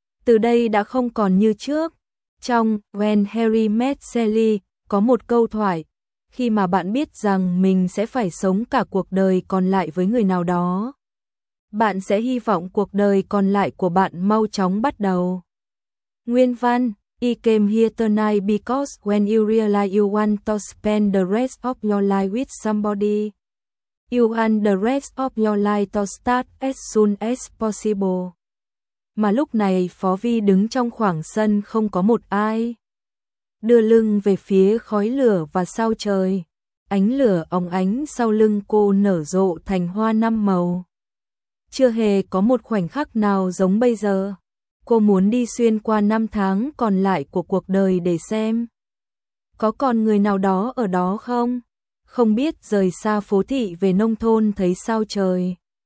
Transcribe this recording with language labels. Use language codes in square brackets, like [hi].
[vi] Từ đây đã không còn như trước. Trong When Harry Met Sally có một câu thoại. Khi mà bạn biết rằng mình sẽ phải sống cả cuộc đời còn lại với người nào đó, bạn sẽ hy vọng cuộc đời còn lại của bạn mau chóng bắt đầu. [en] Nguyên văn, I came here tonight because when you realize you want to spend the rest of your life with somebody, you want the rest of your life to start as soon as possible. [vi] Mà lúc này Phó Vi đứng trong khoảng sân không có một ai. Đưa lưng về phía khói lửa và sao trời, ánh lửa óng ánh sau lưng cô nở rộ thành hoa năm màu. Chưa hề có một khoảnh khắc nào giống bây giờ. Cô muốn đi xuyên qua năm tháng còn lại của cuộc đời để xem có còn người nào đó ở đó không. Không biết rời xa phố thị về nông thôn thấy sao trời,